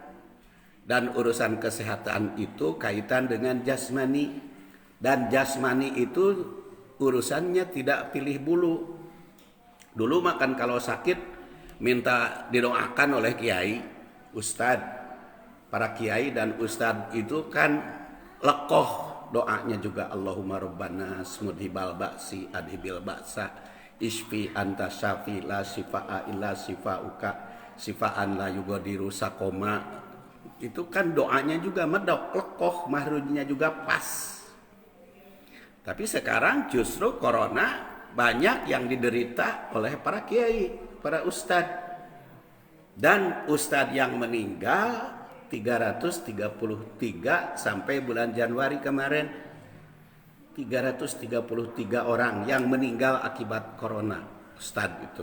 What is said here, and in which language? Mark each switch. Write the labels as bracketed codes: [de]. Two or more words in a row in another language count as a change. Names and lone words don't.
[id] Dan urusan kesehatan itu kaitan dengan jasmani, Dan jasmani itu urusannya tidak pilih bulu. Dulu makan kalau sakit minta didoakan oleh kiai, ustadz. Para kiai dan ustadz itu kan lekoh doanya juga, [ar] اللهم ربنا مذهب البأس أذهب البأس اشف أنت الشافي لا شفاء إلا شفاؤك شفاء لا يغادر سقما. [id] Itu kan doanya juga medok, lekoh, mahrujnya juga pas. Tapi sekarang justru corona banyak yang diderita oleh para kiai, para ustadz. Dan ustadz yang meninggal 333 sampai bulan Januari kemarin, 333 orang yang meninggal akibat corona, ustadz itu.